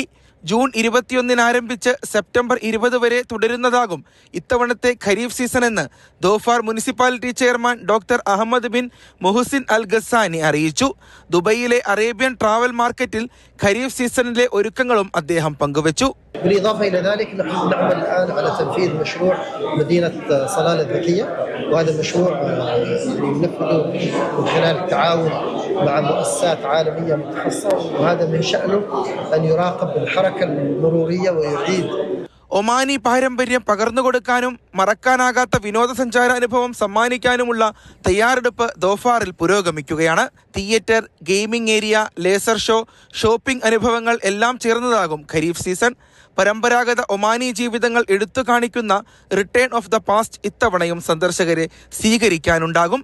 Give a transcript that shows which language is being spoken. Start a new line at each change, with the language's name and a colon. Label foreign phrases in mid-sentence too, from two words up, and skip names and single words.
Malayalam: ജൂൺ 21 ആരംഭിച്ച് സെപ്റ്റംബർ 20 വരെ തുടരുന്നതാകും ഇത്തവണത്തെ ഖരീഫ് സീസൺ എന്ന് ദോഫാർ മുനിസിപ്പാലിറ്റി ചെയർമാൻ ഡോക്ടർ അഹമ്മദ് ബിൻ മുഹസിൻ അൽ ഗസാനി അറിയിച്ചു. ദുബൈയിലെ അറേബ്യൻ ട്രാവൽ മാർക്കറ്റിൽ ഖരീഫ് സീസണിലെ ഒരുക്കങ്ങളും അദ്ദേഹം പങ്കുവച്ചു.
Arabic: بالإضافة إلى ذلك نحن نعمل الآن على تنفيذ مشروع مدينة صلالة الذكية، وهذا المشروع ننفذه من خلال التعاون مع مؤسسات عالمية متخصصة، وهذا من شأنه أن يراقب الحركة المرورية ويعيد
Malayalam: ഒമാനി പാരമ്പര്യം പകർന്നുകൊടുക്കാനും മറക്കാനാകാത്ത വിനോദസഞ്ചാര അനുഭവം സമ്മാനിക്കാനുമുള്ള തയ്യാറെടുപ്പ് ദോഫാറിൽ പുരോഗമിക്കുകയാണ്. തിയേറ്റർ, ഗെയിമിംഗ് ഏരിയ, ലേസർ ഷോ, ഷോപ്പിംഗ് അനുഭവങ്ങൾ എല്ലാം ചേർന്നതാകും ഖരീഫ് സീസൺ. പരമ്പരാഗത ഒമാനി ജീവിതങ്ങൾ എടുത്തു കാണിക്കുന്ന റിട്ടേൺ ഓഫ് ദ പാസ്റ്റ് ഇത്തവണയും സന്ദർശകരെ സ്വീകരിക്കാനുണ്ടാകും.